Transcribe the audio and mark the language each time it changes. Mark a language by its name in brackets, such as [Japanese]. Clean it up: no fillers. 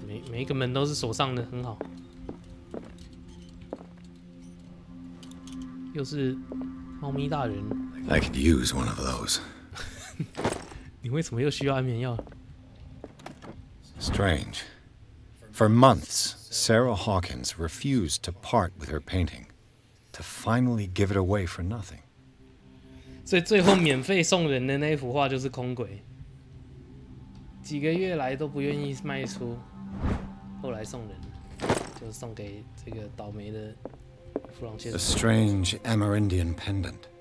[Chinese] 每一个门都是锁上的，很好。又是猫咪大人。 [English] I could use one of those. [Chinese] 你为什么又需要安眠药？ [English] Strange. For months, Sarah Hawkins refused to part with her painting, to finally give it away for nothing. [Chinese] 所以最后免费送人的那一幅画就是空轨，几个月来都不愿意卖出，后来送人，就送给这个倒霉的弗朗先生。 [English] A strange Amerindian pendant.